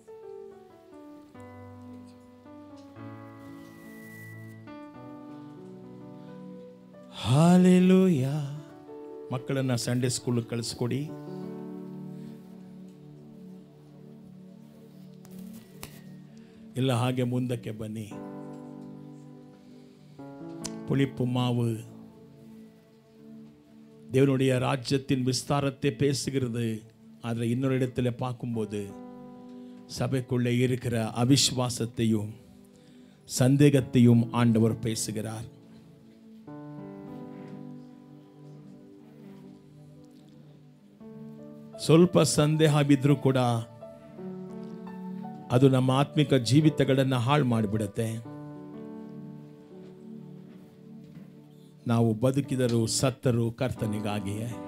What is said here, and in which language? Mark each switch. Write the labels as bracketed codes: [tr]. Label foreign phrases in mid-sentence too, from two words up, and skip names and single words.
[kn] ಹಲ್ಲೇಲೂಯಾ. ಮಕ್ಕಳನ್ನು ಸಂಡೇ ಸ್ಕೂಲ್ಗೆ ಕಳಿಸ್ಕೊಡಿ. ಇಲ್ಲ ಹಾಗೆ ಮುಂದಕ್ಕೆ ಬನ್ನಿ. [ta] புளிப்பு மாவு தேவனுடைய ராஜ்யத்தின் விஸ்தாரத்தை பேசுகிறது. ಆದರೆ இன்னொரு இடத்துல பார்க்கும்போது சபைக்குள்ளே இருக்கிற அவிசுவாசத்தையும் சந்தேகத்தையும் ஆண்டவர் பேசுகிறார். [kn] ಸ್ವಲ್ಪ ಸಂದೇಹ ಬಿದ್ದರೂ ಕೂಡ ಅದು ನಮ್ಮ ಆತ್ಮಿಕ ಜೀವಿತಗಳನ್ನು ಹಾಳು ಮಾಡಿಬಿಡುತ್ತೆ. ನಾವು ಬದುಕಿದರೂ ಸತ್ತರೂ ಕರ್ತನಿಗಾಗಿಯೇ.